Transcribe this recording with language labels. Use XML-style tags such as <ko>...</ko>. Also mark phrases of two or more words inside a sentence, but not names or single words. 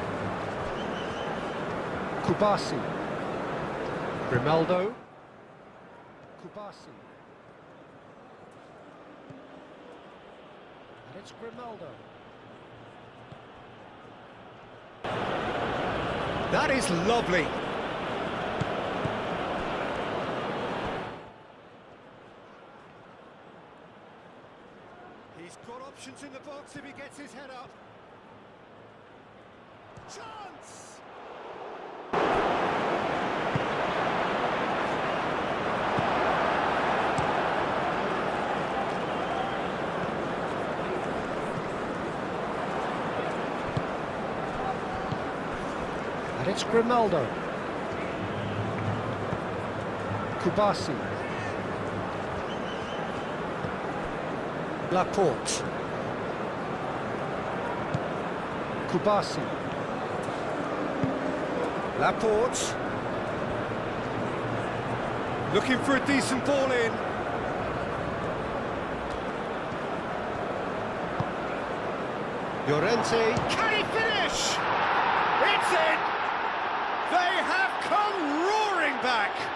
<en>Kubasi. Grimaldo. Kubasi. And it's Grimaldo. That is lovely. He's got options in the box if he gets his head up. Chance! And it's Grimaldo. Kubasi. Laporte. Kubasi. Laporte. Looking for a decent ball in. Llorente. Can he finish? It's in! They have come roaring back.</en>